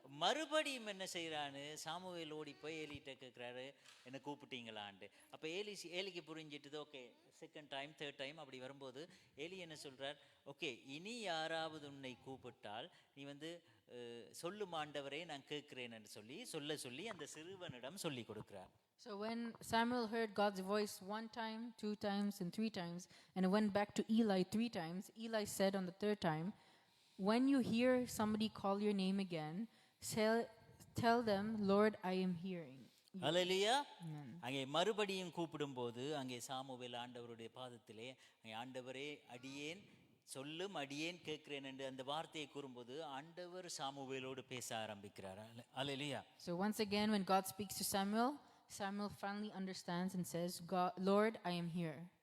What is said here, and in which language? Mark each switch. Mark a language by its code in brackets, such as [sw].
[ta] மறுபடியும் என்ன செய்யறான்னு சாமுவேல் ஓடி போய் ஏலிட்ட கேட்கிறாரு, என்ன கூப்பிட்டீங்களான்ட்டு. அப்ப ஏலிக்கு புரிஞ்சிட்டது. Okay, [en] second time third time [ta] அப்படி வரும்போது ஏலி என்ன சொல்றார், ஓகே இனி யாராவது உன்னை கூப்பிட்டால் நீ வந்து சொல்லும் ஆண்டவரே நான் கேட்கிறேன் என்று சொல்லி அந்த சிறுவனிடம் சொல்லி கொடுக்கிறார். [en] So when Samuel heard God's voice 1 time, 2 times and 3 times and went back to Eli 3 times, Eli said on the third time, when you hear somebody call your name again, tell them, Lord, I am hearing. [ta] ஹல்லேலூயா. அங்கே மறுபடியும் கூப்பிடும்போது அங்கே Samuel ஆண்டவருடைய பாதத்திலே, ஆண்டவரே அடியேன் கேட்கிறேன் என்று அந்த வார்த்தையை கூறும்போது ஆண்டவர் சாமுவேலோடு பேச ஆரம்பிக்கிறார். ஹல்லேலூயா. [en] So once again when God speaks to Samuel finally understands and says, Lord, I am here.